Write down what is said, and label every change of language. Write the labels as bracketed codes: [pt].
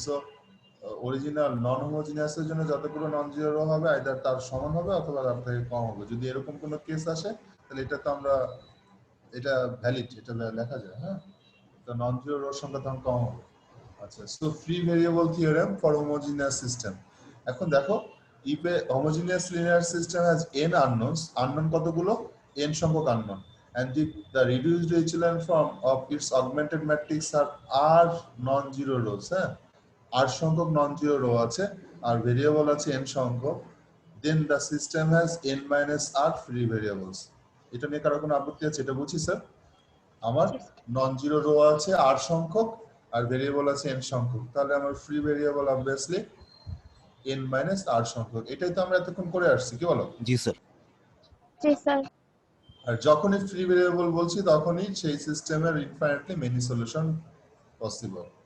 [bn] So original non homogeneous এর জন্য যতগুলো নন জিরো রো হবে আইদার তার সমান হবে অথবা তার থেকে কম হবে। যদি এরকম কোনো কেস আসে তাহলে এটা তো আমরা এটা ভ্যালিড, এটা লেখা যায়। হ্যাঁ, তো নন জিরো রোর সংখ্যা তখন কম হবে। আচ্ছা, so free variable theorem for homogeneous system. এখন দেখো [en] if a homogeneous linear system has n unknowns, unknown কতগুলো? n সংখ্যক unknown, and if the reduced echelon form of its augmented matrix are r non-zero rows, [bn] হ্যাঁ, r সংখ্যক non-zero row আছে আর variable আছে n সংখ্যক, [en] then the system has n minus r free variables. [bn] এটা নিয়ে কারো কোনো আপত্তি আছে? এটা বুঝি স্যার? আমার non-zero row আছে r সংখ্যক আর ভেরিয়েবল আছে n সংখ্যক, তাহলে আমার free variable obviously n minus r সংখ্যক। এটাই তো আমরা এতক্ষণ করে আসছি, কি বলো? [hi] जी सर [bn] জি স্যার। আর যখনই ফ্রি ভেরিয়েবল বলছি তখনই সেই সিস্টেমের ইনফাইনাইটলি মেনি সলিউশন পসিবল।